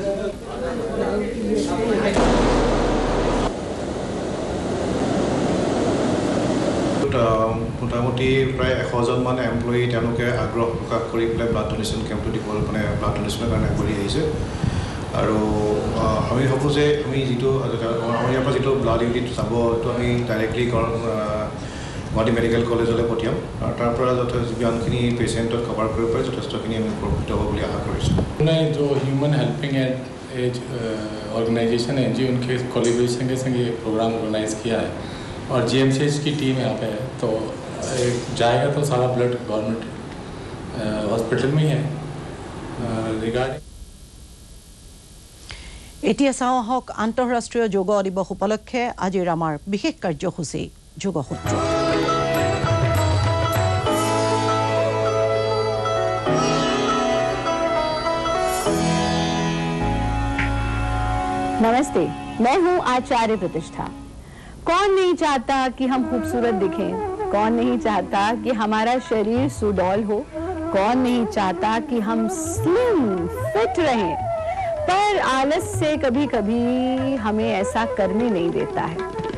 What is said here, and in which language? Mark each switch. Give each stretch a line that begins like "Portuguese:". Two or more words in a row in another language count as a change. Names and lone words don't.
Assamese: মোটামুটি প্ৰায় 100 জন মান এমপ্লয়ী তেওঁলোকে আগ্ৰহ প্ৰকাশ কৰি পেলাই
English: blood donation
Assamese: কেম্পটো দিবলৈ মানে ব্লাড ডোনেশ্যনৰ কাৰণে আগবাঢ়ি আহিছে আৰু আমি ভাবোঁ যে আমি যিটো আমাৰ ইয়াৰ পৰা যিটো
English: blood unit
Assamese: যাব সেইটো আমি ডাইৰেক্টলি গুৱাহাটী মেডিকেল কলেজলৈ পঠিয়াম আৰু তাৰ পৰা যিমানখিনি পেচেণ্টক কভাৰ কৰিব পাৰে যথেষ্টখিনি আমি উপকৃত হ'ব বুলি আশা কৰিছোঁ
Hindi: जो ह्यूमन हेल्पिंग एज ऑर्गेनाइजेशन है जी उनके कोलिब्रेशन के संग ये प्रोग्राम ऑर्गेनाइज किया है और जीएमसीएच की टीम यहाँ पे है तो जाएगा तो सारा ब्लड
English: government hospital
Hindi: में ही है रिगार्डिंग
Assamese: এতিয়া চাওঁ হক আন্তঃৰাষ্ট্ৰীয় যোগ দিৱস উপলক্ষে আজিৰ আমাৰ বিশেষ কাৰ্যসূচী যোগসূত্ৰ
Hindi: नमस्ते मैं हूं आचार्य प्रतिष्ठा कौन नहीं चाहता कि हम खूबसूरत दिखें कौन नहीं चाहता कि हमारा शरीर सुडौल हो कौन नहीं चाहता कि हम
English: slim fit
Hindi: रहें पर आलस से कभी-कभी हमें ऐसा करने नहीं देता है